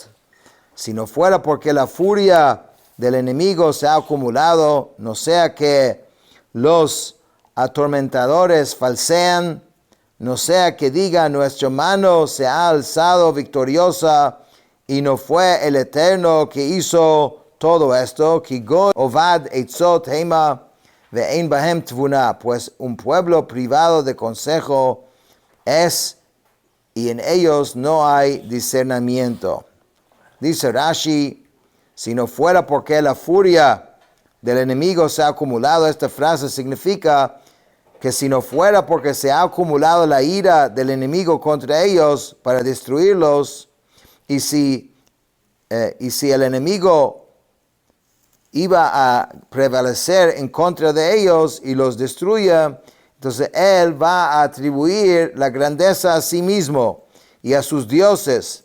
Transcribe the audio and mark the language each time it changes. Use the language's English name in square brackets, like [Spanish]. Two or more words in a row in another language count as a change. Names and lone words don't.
[Spanish] Si no fuera porque la furia del enemigo se ha acumulado, no sea que los atormentadores falsean, no sea que diga nuestra mano se ha alzado victoriosa y no fue el Eterno que hizo todo esto, que [Hebrew] גוי אובד עצות המה ואין בהם תבונה, [Spanish] pues un pueblo privado de consejo es y en ellos no hay discernimiento. Dice Rashi, si no fuera porque la furia del enemigo se ha acumulado, esta frase significa que si no fuera porque se ha acumulado la ira del enemigo contra ellos para destruirlos, y si el enemigo iba a prevalecer en contra de ellos y los destruya, entonces él va a atribuir la grandeza a sí mismo y a sus dioses.